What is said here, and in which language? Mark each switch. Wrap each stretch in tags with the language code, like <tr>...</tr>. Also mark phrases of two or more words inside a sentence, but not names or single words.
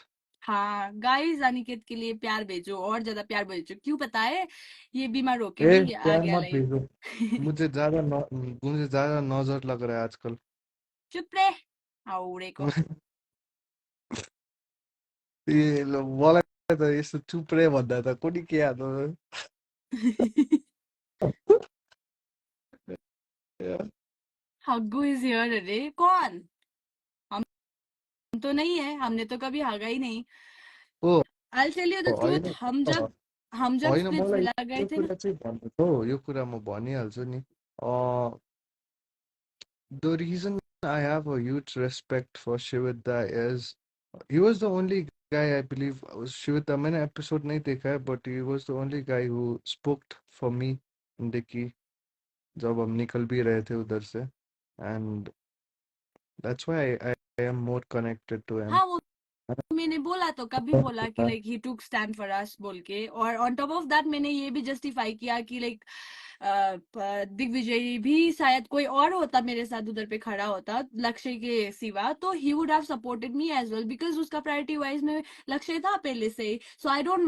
<hi>हाँ गाइस अनिकेत के लिए प्यार भेजो और ज्यादा प्यार भेजो क्यों पता है ये बीमार होके ए भी आ प्यार गया मत लाइक भेजो मुझे ज्यादा नजर लग रहा है आजकल चुप रे औरे को</hi> <ne>ए ल मलाई त यस्तो चुप्रे भन्दा त कुनी के याद</ne> <en>Haggu is here</en> <hi>अरे कौन हम तो नहीं है हमने तो कभी हगा ही नहीं ओ</hi> <en>I tell you the truth</en> <ne>होइन</ne> <hi>हम जब</hi> <ne>होइन</ne> <hi>स्प्लिट्स</hi> <ne>मलाई</ne> <hi>विला गए</hi> <ne>यो</ne> <hi>थे ना</hi> <ne>कुरा चाहिँ भन्नु हो यो कुरा म भनिहाल्छु नि</ne> <en>The reason I have a huge respect for Shivada is he was the only guy I believe was Shivada.</en> <hi>मैंने episode नहीं देखा है,</hi> <en>but he was the only guy who spoke for me and Dicky</en> <hi>जब हम निकल भी रहे थे उधर से,</hi> <en>and that's why I am more connected to him.</en> <hi>हाँ वो मैंने बोला तो कभी बोला कि</hi> <en>like he took stand for us</en> <hi>बोल के और</hi> <en>on top of that</en> <hi>मैंने ये भी जस्टिफाई किया कि लाइक दिग्विजय भी शायद कोई और होता मेरे साथ उधर पे खड़ा होता लक्ष्य के सिवा तो</hi> <en>he would have supported me as well because</en> <hi>उसका</hi> <en>priority wise</en> <hi>में लक्ष्य था पहले से</hi> <en>so I don't</en>